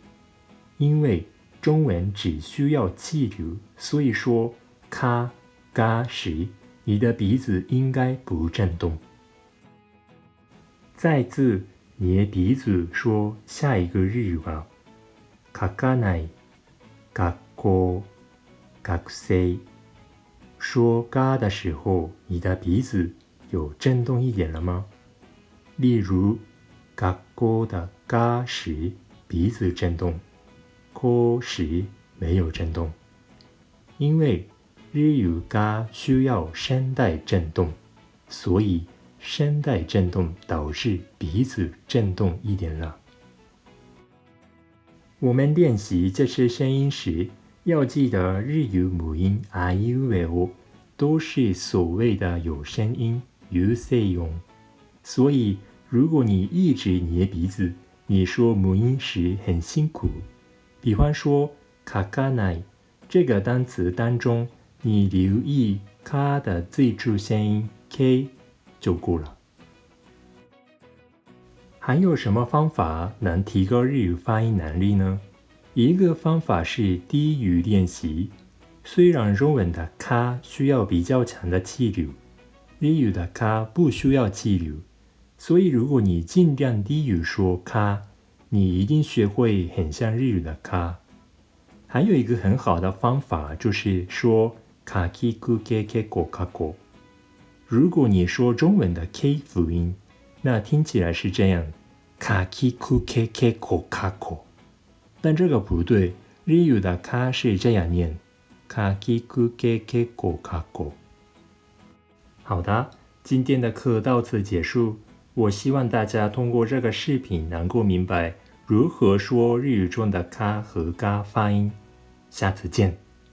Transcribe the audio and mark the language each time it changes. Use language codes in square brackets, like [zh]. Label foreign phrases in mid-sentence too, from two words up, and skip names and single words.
[zh] 因为中文只需要气流，所以说咔嘎时，你的鼻子应该不震动。再次捏鼻子说下一个日语吧。 [ja] 書かない、学校、学生。 [zh] 说嘎的时候，你的鼻子有震动一点了吗？例如，学校的嘎时，鼻子震动。ko 时没有震动，因为日语が需要声带震动，所以声带震动导致鼻子震动一点了。我们练习这些声音时，要记得日语母音あいうえお都是所谓的有声音有声音，所以如果你一直捏鼻子，你说母音时很辛苦。比方说書かない这个单词当中，你留意か的最初声音 k 就够了。还有什么方法能提高日语发音能力呢？一个方法是低语练习。虽然中文的か需要比较强的气流，日语的か不需要气流，所以如果你尽量低语说か，你一定学会很像日语的か。还有一个很好的方法就是说かきくけけこかこ。如果你说中文的 k 辅音，那听起来是这样かきくけけこかこ。但这个不对，日语的か是这样念かきくけけこかこ。好的，今天的课到此结束。我希望大家通过这个视频能够明白如何说日语中的か和が发音。下次见。